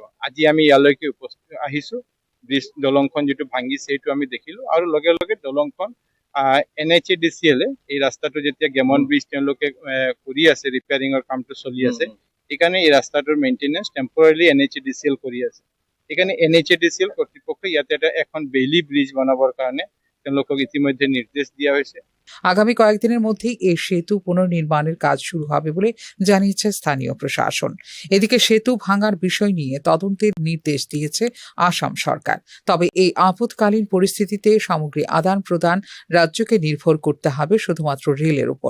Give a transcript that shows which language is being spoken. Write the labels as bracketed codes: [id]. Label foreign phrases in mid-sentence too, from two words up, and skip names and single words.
[as] আজি আমি ইয়ালৈকে উপস্থিত আহিছো। ব্ৰিজ দলংখন যেটো ভাঙিছে সেইটো আমি দেখিলো আৰু লগে লগে দলংখন NHADCL এই ৰাস্তাটো যেতিয়া গেমন ব্ৰিজ তেওঁলোকে কৰি আছে, ৰিপেয়াৰিঙৰ কামটো চলি আছে, সেইকাৰণে এই ৰাস্তাটোৰ [en] maintenance temporarily [as] NHADCL কৰি আছে। সেইকাৰণে NHADCL কৰ্তৃপক্ষই ইয়াতে এখন [en] Bailey bridge [as] বনাবৰ কাৰণে তেওঁলোকক ইতিমধ্যে নিৰ্দেশ দিয়া হৈছে। [bn] আগামী কয়েকদিনের মধ্যেই এই সেতু পুনর্নির্মাণের কাজ শুরু হবে বলে জানিয়েছে স্থানীয় প্রশাসন। এদিকে সেতু ভাঙার বিষয় নিয়ে তদন্তের নির্দেশ দিয়েছে আসাম সরকার। তবে এই আপৎকালীন পরিস্থিতিতে সামগ্রী আদান প্রদান রাজ্যকে নির্ভর করতে হবে শুধুমাত্র রেলের উপর।